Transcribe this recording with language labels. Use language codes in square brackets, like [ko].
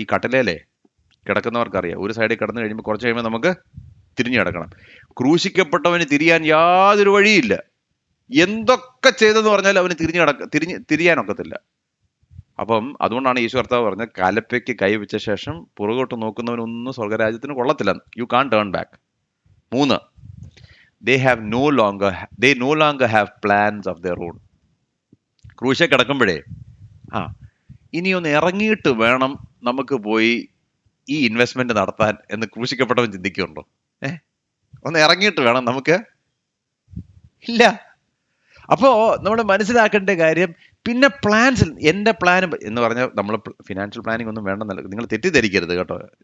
[ml] ഈ കട്ടിലേ കിടക്കുന്നവർക്കറിയാം, ഒരു സൈഡിൽ കിടന്നു കഴിയുമ്പോൾ കുറച്ച് കഴിയുമ്പോൾ നമുക്ക് തിരിഞ്ഞു കിടക്കണം. ക്രൂശിക്കപ്പെട്ടവന് തിരിയാൻ യാതൊരു വഴിയില്ല. എന്തൊക്കെ ചെയ്തെന്ന് പറഞ്ഞാൽ അവന് തിരിയാനൊക്കത്തില്ല. അപ്പം അതുകൊണ്ടാണ് യേശു കർത്താവ് പറഞ്ഞത്, കലപ്പയ്ക്ക് കൈവച്ച ശേഷം പുറകോട്ട് നോക്കുന്നവനൊന്നും സ്വർഗരാജ്യത്തിന് കൊള്ളത്തില്ല. [en] You can't turn back. 3, they no longer have plans of their own. [ml] ക്രൂശ കിടക്കുമ്പോഴേ ഇനി ഒന്ന് ഇറങ്ങിയിട്ട് വേണം നമുക്ക് പോയി ഈ ഇൻവെസ്റ്റ്മെന്റ് നടത്താൻ എന്ന് ക്രൂശിക്കപ്പെട്ടവൻ ചിന്തിക്കുന്നുണ്ടോ? ഒന്ന് ഇറങ്ങിയിട്ട് വേണം നമുക്ക്? ഇല്ല. അപ്പോ നമ്മൾ മനസ്സിലാക്കേണ്ട കാര്യം, പിന്നെ പ്ലാൻസ്, എൻ്റെ പ്ലാൻ എന്ന് പറഞ്ഞാൽ നമ്മൾ ഫിനാൻഷ്യൽ പ്ലാനിങ് ഒന്നും വേണ്ടെന്നല്ല, നിങ്ങൾ തെറ്റിദ്ധരിക്കരുത് കേട്ടോ.